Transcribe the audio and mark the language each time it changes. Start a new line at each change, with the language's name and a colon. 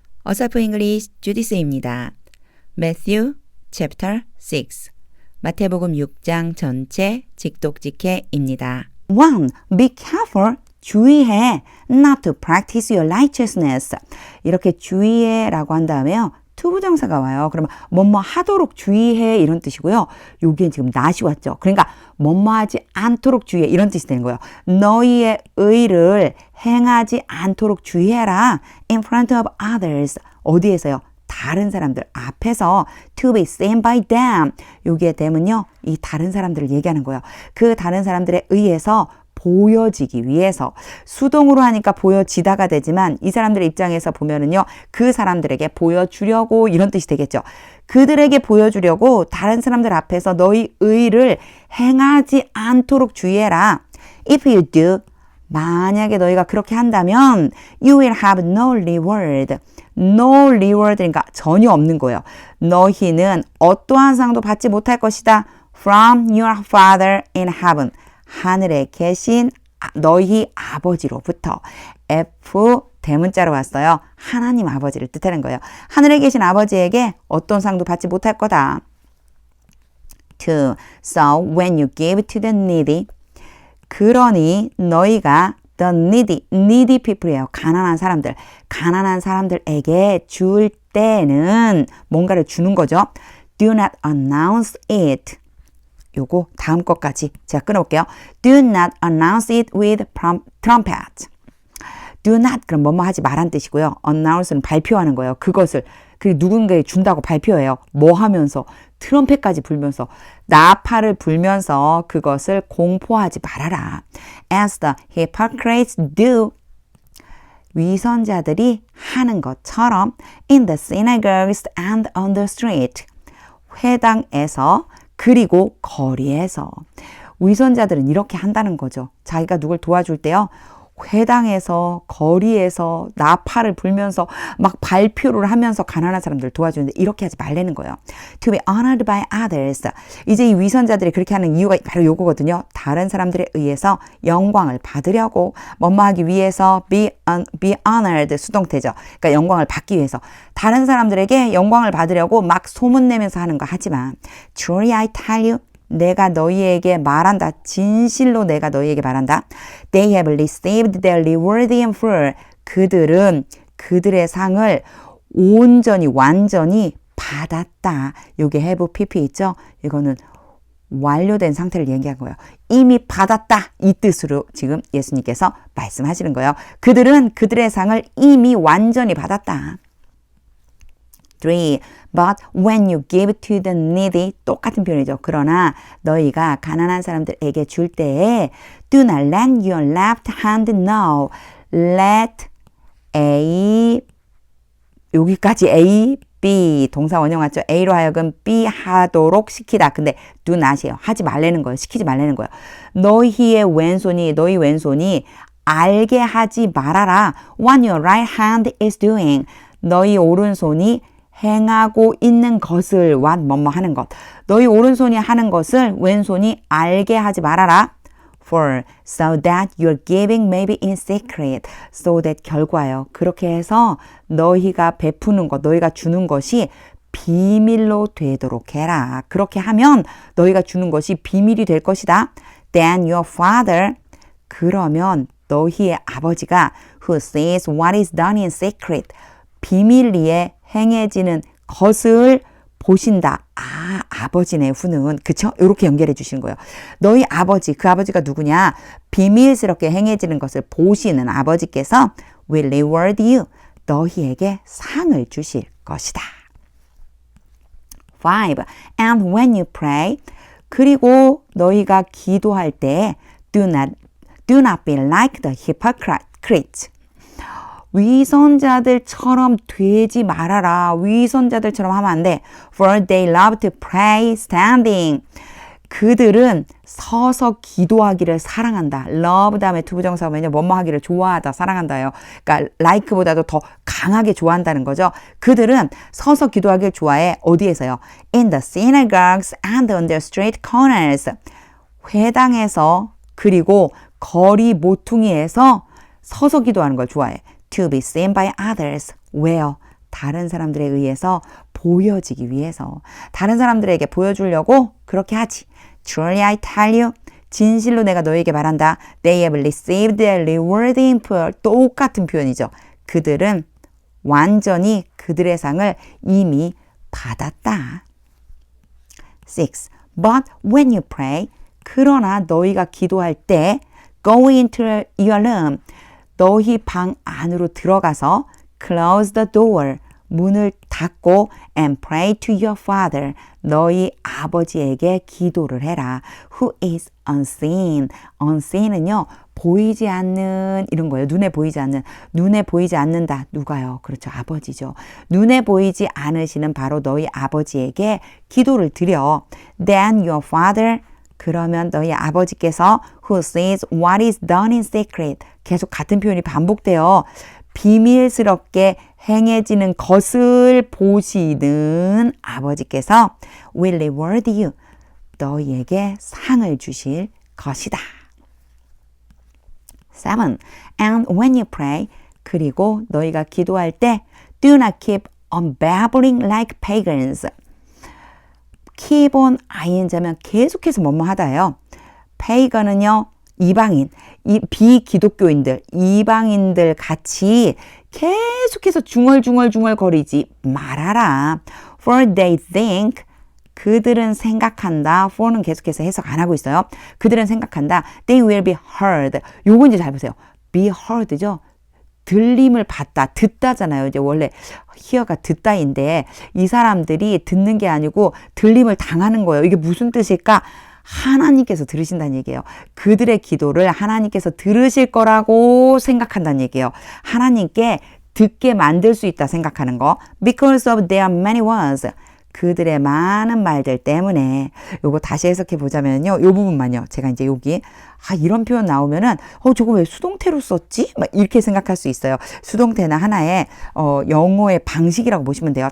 Korean: 어사프 잉글리시 주디스입니다.
English: Matthew chapter 6
Korean: 마태복음 6장 전체 직독직해입니다.
English: 1. Be careful.
Korean: 주의해.
English: Not to practice your righteousness.
Korean: 이렇게 주의해 라고 한 다음에요. 투부정사가 와요. 그러면 뭐뭐 하도록 주의해 이런 뜻이고요. 여기엔 지금 not이 왔죠. 그러니까 뭐뭐 하지 않도록 주의해 이런 뜻이 되는 거예요. 너희의 의를 행하지 않도록 주의해라.
English: In front of others.
Korean: 어디에서요? 다른 사람들 앞에서
English: to be seen by them. 여기에 them은요.
Korean: 이 다른 사람들을 얘기하는 거예요. 그 다른 사람들에 의해서 보여지기 위해서 수동으로 하니까 보여지다가 되지만 이 사람들의 입장에서 보면은요. 그 사람들에게 보여주려고 이런 뜻이 되겠죠. 그들에게 보여주려고 다른 사람들 앞에서 너희 의를 행하지 않도록 주의해라.
English: If you do,
Korean: 만약에 너희가 그렇게 한다면
English: you will have no reward.
Korean: No reward 그러니까 전혀 없는 거예요. 너희는 어떠한 상도 받지 못할 것이다.
English: From your Father in heaven.
Korean: 하늘에 계신 너희 아버지로부터. F 대문자로 왔어요. 하나님 아버지를 뜻하는 거예요. 하늘에 계신 아버지에게 어떤 상도 받지 못할 거다. 2.
English: So when you give to the needy,
Korean: 그러니 너희가
English: the needy people이에요.
Korean: 가난한 사람들. 가난한 사람들에게 줄 때는 뭔가를 주는 거죠.
English: Do not announce it.
Korean: 요거 다음 것까지 제가 끊어볼게요.
English: Do not announce it with trumpet.
Korean: Do not 그럼 뭐뭐 하지 말란 뜻이고요. Announce는 발표하는 거예요. 그것을 그리고 누군가에 준다고 발표해요. 뭐 하면서 트럼펫까지 불면서 나팔을 불면서 그것을 공포하지 말아라.
English: As the hypocrites do.
Korean: 위선자들이 하는 것처럼
English: in the synagogues and on the street.
Korean: 회당에서 그리고 거리에서. 위선자들은 이렇게 한다는 거죠. 자기가 누굴 도와줄 때요. 회당에서 거리에서 나팔을 불면서 막 발표를 하면서 가난한 사람들 도와주는데 이렇게 하지 말라는 거예요.
English: To be honored by others.
Korean: 이제 이 위선자들이 그렇게 하는 이유가 바로 요거거든요. 다른 사람들에 의해서 영광을 받으려고 뭐뭐하기 위해서 be honored 수동태죠. 그러니까 영광을 받기 위해서 다른 사람들에게 영광을 받으려고 막 소문내면서 하는 거 하지만
English: Truly I tell you
Korean: 내가 너희에게 말한다. 진실로 내가 너희에게 말한다.
English: They have received their reward in full.
Korean: 그들은 그들의 상을 온전히 완전히 받았다. 요게 have pp 있죠? 이거는 완료된 상태를 얘기한 거예요. 이미 받았다. 이 뜻으로 지금 예수님께서 말씀하시는 거예요. 그들은 그들의 상을 이미 완전히 받았다. 3.
English: But when you give to the needy
Korean: 똑같은 표현이죠. 그러나 너희가 가난한 사람들에게 줄 때에
English: do not let your left hand know.
Korean: Let A 여기까지 A, B 동사 원형 왔죠. A로 하여금 B 하도록 시키다. 근데 do not이에요. 하지 말라는 거예요. 시키지 말라는 거예요. 너희 왼손이 알게 하지 말아라.
English: What your right hand is doing.
Korean: 너희 오른손이 행하고 있는 것을 what 뭐뭐 하는 것. 너희 오른손이 하는 것을 왼손이 알게 하지 말아라.
English: For so that your giving may be in secret.
Korean: So that 결과요. 그렇게 해서 너희가 베푸는 것, 너희가 주는 것이 비밀로 되도록 해라. 그렇게 하면 너희가 주는 것이 비밀이 될 것이다.
English: Then your father
Korean: 그러면 너희의 아버지가
English: who sees what is done in secret.
Korean: 비밀리에 행해지는 것을 보신다. 아, 아버지네, 후는. 그쵸? 이렇게 연결해 주시는 거예요. 너희 아버지, 그 아버지가 누구냐? 비밀스럽게 행해지는 것을 보시는 아버지께서
English: will reward you.
Korean: 너희에게 상을 주실 것이다. 5.
English: And when you pray,
Korean: 그리고 너희가 기도할 때
English: do not be like the hypocrites.
Korean: 위선자들처럼 되지 말아라. 위선자들처럼 하면 안 돼.
English: For they love to pray standing.
Korean: 그들은 서서 기도하기를 사랑한다. love 다음에 투부정사 오면요. 뭐뭐 하기를 좋아하다, 사랑한다요. 그러니까 like보다도 더 강하게 좋아한다는 거죠. 그들은 서서 기도하기를 좋아해. 어디에서요?
English: In the synagogues and on the street corners.
Korean: 회당에서 그리고 거리 모퉁이에서 서서 기도하는 걸 좋아해.
English: To be seen by others.
Korean: 왜요? 다른 사람들에 의해서 보여지기 위해서 다른 사람들에게 보여주려고 그렇게 하지.
English: Truly I tell you.
Korean: 진실로 내가 너에게 말한다. They have received their reward in full. 똑같은 표현이죠. 그들은 완전히 그들의 상을 이미 받았다. 6.
English: But when you pray,
Korean: 그러나 너희가 기도할 때
English: go into your room.
Korean: 너희 방 안으로 들어가서
English: close the door.
Korean: 문을 닫고
English: and pray to your father.
Korean: 너희 아버지에게 기도를 해라.
English: Who is unseen. unseen은요.
Korean: 보이지 않는 이런 거예요. 눈에 보이지 않는. 눈에 보이지 않는다. 누가요? 그렇죠. 아버지죠. 눈에 보이지 않으시는 바로 너희 아버지에게 기도를 드려.
English: Then your father.
Korean: 그러면 너희 아버지께서
English: who sees what is done in secret.
Korean: 계속 같은 표현이 반복돼요. 비밀스럽게 행해지는 것을 보시는 아버지께서
English: will reward you.
Korean: 너희에게 상을 주실 것이다. 7.
English: And when you pray,
Korean: 그리고 너희가 기도할 때
English: do not keep on babbling like pagans.
Korean: keep on ing하면 계속해서 뭐뭐 하다예요. pagan은요. 이방인, 비기독교인들, 이방인들 같이 계속해서 중얼중얼거리지 말아라. For they think, 그들은 생각한다. for는 계속해서 해석 안 하고 있어요. 그들은 생각한다.
English: They will be heard.
Korean: 요거 이제 잘 보세요. be heard죠. 들림을 받다, 듣다잖아요. 이제 원래 hear가 듣다인데 이 사람들이 듣는 게 아니고 들림을 당하는 거예요. 이게 무슨 뜻일까? 하나님께서 들으신다는 얘기예요. 그들의 기도를 하나님께서 들으실 거라고 생각한다는 얘기예요. 하나님께 듣게 만들 수 있다 생각하는 거.
English: Because of their many words.
Korean: 그들의 많은 말들 때문에. 요거 다시 해석해 보자면요. 요 부분만요. 제가 이제 여기 이런 표현 나오면은 저거 왜 수동태로 썼지? 막 이렇게 생각할 수 있어요. 수동태는 하나의 영어의 방식이라고 보시면 돼요.